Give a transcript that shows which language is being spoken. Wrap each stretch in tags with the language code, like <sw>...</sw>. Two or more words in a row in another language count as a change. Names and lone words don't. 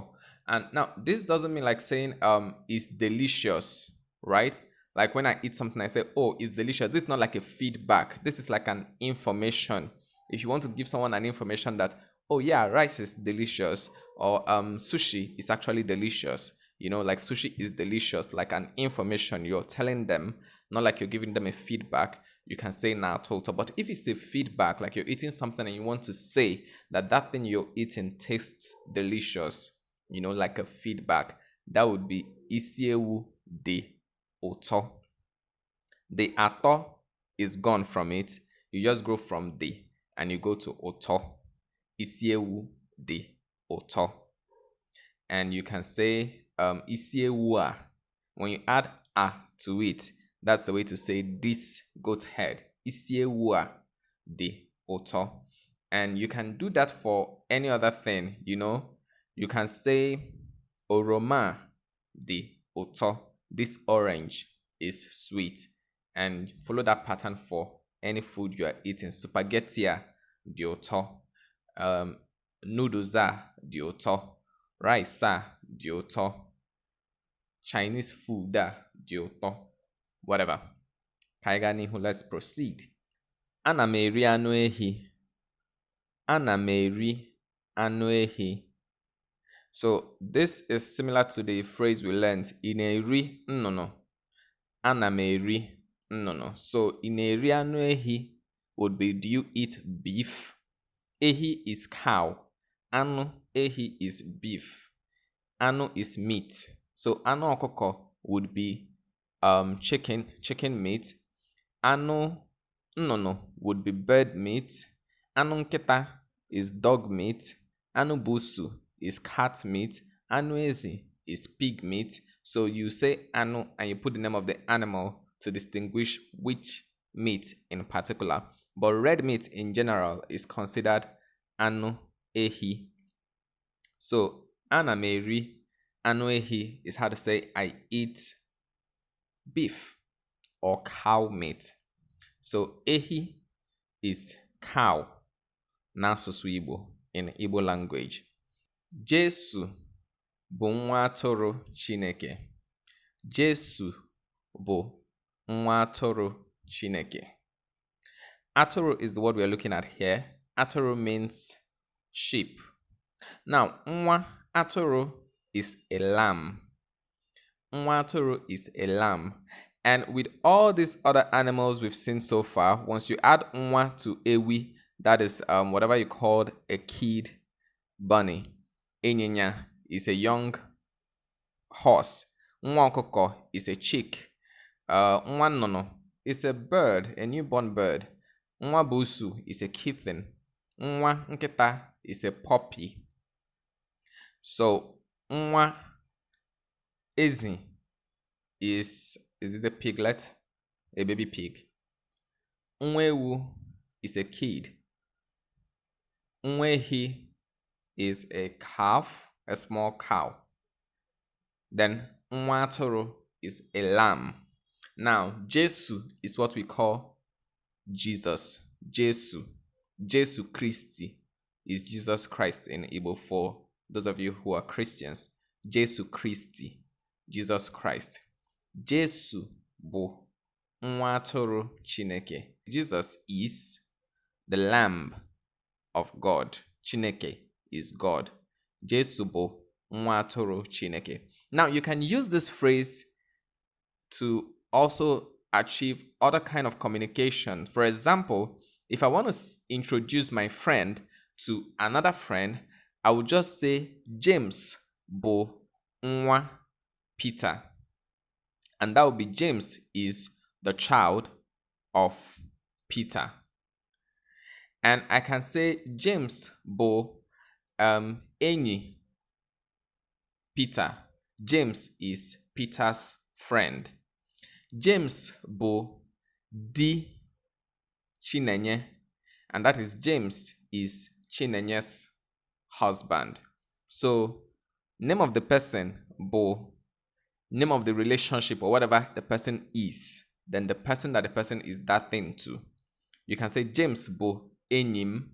<en>And now this doesn't mean like saying it's delicious, right? Like when I eat something, I say, oh, it's delicious. This is not like a feedback. This is like an information. If you want to give someone an information that, oh yeah, rice is delicious, or sushi is actually delicious. You know, like sushi is delicious, like an information you're telling them, not like you're giving them a feedback. You can say na total. But if it's a feedback, like you're eating something and you want to say that that thing you're eating tastes delicious, you know, like a feedback, that would be</en> <ig>isi ewu dị ụtọ.</ig> <en>The atọ is gone from it. You just go from the and you go to ụtọ.</en> <ig>Isi ewu dị ụtọ.</ig> <en>And you can say</en> <ig>isi ewu a.</ig> <en>When you add a to it, that's the way to say this goat head.</en> <ig>Isi ewu a dị ụtọ.</ig> <en>And you can do that for any other thing, you know. You can say</en> <ig>oroma dị ụtọ.</ig> <en>This orange is sweet. And follow that pattern for any food you are eating.</en> <ig>Spaghetti a dị ụtọ. Noodles a dị ụtọ. Rice a dị ụtọ.</ig> <en>Chinese food</en> <ig>a dị ụtọ. Whatever. Ka anyị gaa n'ihu,</ig> <en>let's proceed.</en> <ig>Ana m eri anụ ehi. Ana m eri anụ ehi.</ig> <en>So this is similar to the phrase we learned.</en> <ig>Ị na-eri nnụnụ. Ana m eri nnụnụ.</ig> <en>So</en> <ig>ị na-eri anụ ehi</ig> <en>would be, do you eat beef? Ehi is cow.</en> <ig>Anụ ehi</ig> <en>is beef. Anụ is meat. So</en> <ig>anụ ọkụkọ</ig> <en>would be chicken meat.</en> <ig>Anụ nnụnụ</ig> <en>would be bird meat.</en> <ig>Anụ nkịta</ig> <en>is dog meat.</en> <ig>Anụ busu</ig> <en>is cat meat.</en> <ig>Anụ ezi</ig> <en>is pig meat. So you say anu and you put the name of the animal to distinguish which meat in particular. But red meat in general is considered</en> <ig>anu ehi.</ig> <en>So</en> <ig>ana m eri anu ehi</ig> <en>is how to say I eat beef or cow meat. So ehi is cow</en> <ig>n'asụsụ Igbo,</ig> <en>in Igbo language.</en> <ig>Jesu bụ nwa atụrụ Chineke. Jesu bụ nwa atụrụ Chineke.</ig> <en>Atụrụ is the word we are looking at here. Atụrụ means sheep. Now,</en> <ig>nwa atụrụ</ig> <en>is a lamb.</en> <ig>Nwa atụrụ</ig> <en>is a lamb. And with all these other animals we've seen so far, once you add nwa to ewi, that is whatever you called a kid bunny. Ịnyịnya is a young horse.</en> <ig>Nwa ọkụkọ</ig> <en>is a chick.</en> <ig>Nwa nnụnụ</ig> <en>is a bird, a newborn bird.</en> <ig>Nwa busu</ig> <en>is a kitten.</en> <ig>Nwa nkịta</ig> <en>is a puppy. So</en> <ig>nwa ezi</ig> <en>is it a piglet? A baby pig.</en> <ig>Nwa ewu</ig> <en>is a kid.</en> <ig>Nwa ehi</ig> <en>is a calf, a small cow. Then Nwatoro is a lamb. Now, Jesu is what we call Jesus. Jesu Christi is Jesus Christ in Igbo for those of you who are Christians. Jesu Christi, Jesus Christ.</en> <ig>Jesu bụ nwa atụrụ Chineke.</ig> <en>Jesus is the Lamb of God. Chineke is God.</en> <ig>Jesu bụ nwa atụrụ Chineke.</ig> <en>Now you can use this phrase to also achieve other kind of communication. For example, if I want to introduce my friend to another friend, I would just say James</en> <ig>bụ nwa</ig> <en>Peter. And that would be James is the child of Peter. And I can say James</en> <ig>bụ enyi</ig> <en>Peter. James is Peter's friend. James</en> <ig>bụ di</ig> <en>Chinenye, and that is James is Chinenye's husband. So name of the person bụ name of the relationship or whatever the person is, then the person that the person is that thing to. You can say James</en> <ig>bụ enyim.</ig>